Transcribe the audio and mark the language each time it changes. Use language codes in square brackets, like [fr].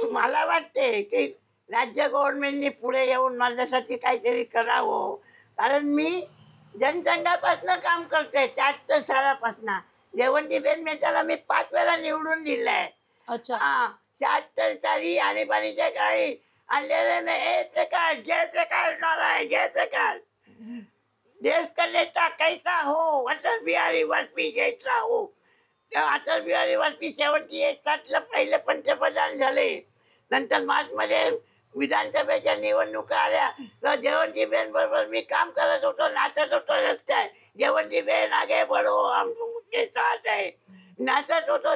[mr] मला वाटते की राज्य गव्हर्नमेंटने पुढे येऊन माझ्यासाठी काहीतरी करावं. कारण मी जनसंघापासून काम करतोय. 73 सालापासून जयवंतीबेन मेहताला मी 5 वेळा निवडून दिलंय. अच्छा. 76 साली आणीबाणीच्या काळी आणलेले नाही. प्रकाश, जयप्रकाश नारायण, जयप्रकाश. [hi] देश का नेता कैसा हो, अटल बिहारी वाजपेयी जैसा हो. [mr] अटल बिहारी वाजपेयी 78 सातला पहिले पंतप्रधान झाले. नंतर मार्चमध्ये विधानसभेच्या निवडणुका आल्या तर जयवंतीबेन बरोबर मी काम करत होतो, नाचत होतो रस्त्यात. [hi] जयवंतीबेन आगे बढो हम तुमके साथ है [mr] नाचत होतो.